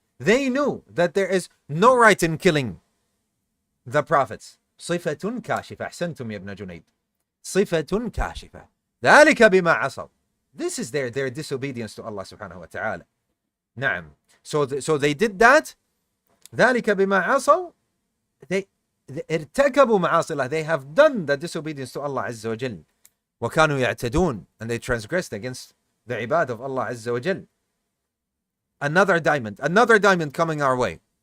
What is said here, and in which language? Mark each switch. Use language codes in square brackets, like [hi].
[en] They knew that there is no right in killing the prophets. [ar] صفة كاشفة. أحسنتم يا ابن جنيد. صفة كاشفة. ذلك بما عصوا. [en] This is their disobedience to Allah subhanahu wa ta'ala. [ar] نعم. [en] So they did that. [ar] ذلك بما عصوا. They ارتكبوا معاصي الله. [en] They have done the disobedience to Allah [ar] عز وجل. وكانوا يعتدون. [en] And they transgressed against the ibad of Allah [ar] عز وجل. [en] Another diamond coming our way.